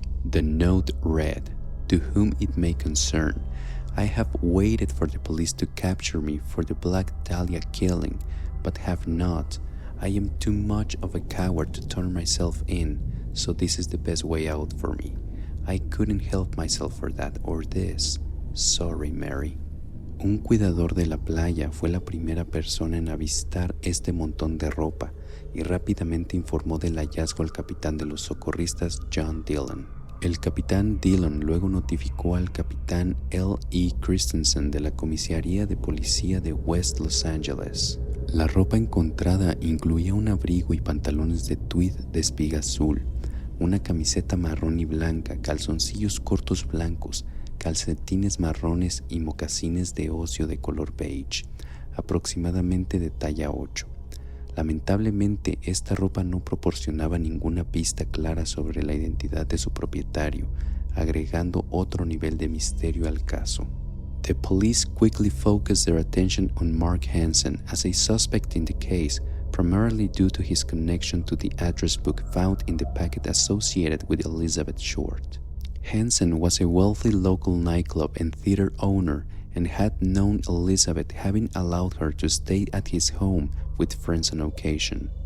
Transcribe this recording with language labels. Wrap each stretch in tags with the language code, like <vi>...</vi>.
<en>The note read, "To whom it may concern, I have waited for the police to capture me for the Black Dahlia killing, but have not. I am too much of a coward to turn myself in, so this is the best way out for me. I couldn't help myself for that or this. Sorry, Mary."</en> <es>Un cuidador de la playa fue la primera persona en avistar este montón de ropa y rápidamente informó del hallazgo al capitán de los socorristas John Dillon. El capitán Dillon luego notificó al capitán L. E. Christensen de la comisaría de policía de West Los Angeles. La ropa encontrada incluía un abrigo y pantalones de tweed de espiga azul, una camiseta marrón y blanca, calzoncillos cortos blancos, calcetines marrones y mocasines de ocio de color beige, aproximadamente de talla 8. Lamentablemente, esta ropa no proporcionaba ninguna pista clara sobre la identidad de su propietario, agregando otro nivel de misterio al caso.</es> <en>The police quickly focused their attention on Mark Hansen as a suspect in the case, primarily due to his connection to the address book found in the packet associated with Elizabeth Short. Hansen was a wealthy local nightclub and theater owner and had known Elizabeth, having allowed her to stay at his home with friends on occasion.</en>